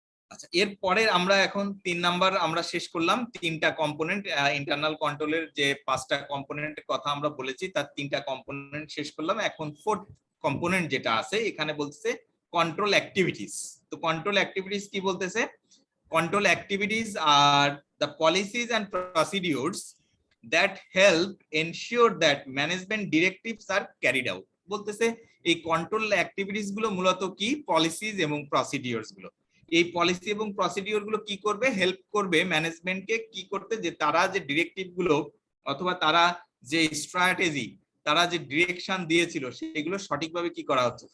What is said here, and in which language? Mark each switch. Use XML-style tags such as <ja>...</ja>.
<bn>আচ্ছা, এরপরে আমরা এখন 3 নাম্বার আমরা শেষ করলাম। 3টা কম্পোনেন্ট, ইন্টারনাল কন্ট্রোলের যে 5টা কম্পোনেন্টের কথা আমরা বলেছি তার 3টা কম্পোনেন্ট শেষ করলাম। এখন 4th কম্পোনেন্ট যেটা আছে এখানে বলতেছে কন্ট্রোল অ্যাক্টিভিটিস। তো কন্ট্রোল অ্যাক্টিভিটিস কি বলতেছে?</bn> <en>Control activities are the policies and procedures that help ensure that management directives are carried out.</en> <bn>বলতেছে এই কন্ট্রোল অ্যাক্টিভিটিস গুলো মূলত কি? পলিসিজ এবং প্রসিডিওরস গুলো। এই পলিসি এবং প্রসিডিওর গুলো কি করবে? হেল্প করবে ম্যানেজমেন্টকে কি করতে, যে তারা যে ডিরেক্টিভ গুলো অথবা তারা যে স্ট্র্যাটেজি, তারা যে ডিরেকশন দিয়েছিল সেগুলো সঠিকভাবে কি করা হচ্ছে?</bn>